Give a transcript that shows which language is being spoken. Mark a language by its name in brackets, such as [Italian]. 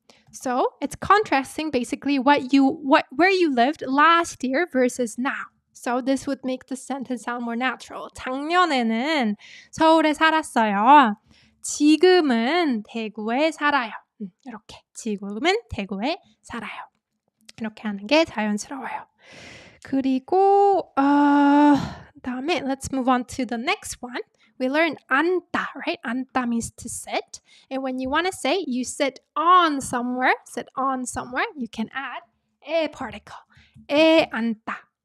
[English] So it's contrasting basically where you lived last year versus now. So this would make the sentence sound more natural. [Korean] 작년에는 서울에 살았어요. 지금은 대구에 살아요. 이렇게 지금은 대구에 살아요. 이렇게 하는 게 자연스러워요. 그리고 다음에 [English] let's move on to the next one. We learned 앉다, right? 앉다 means to sit. And when you want to say you sit on somewhere, you can add a particle. [Korean] 앉다.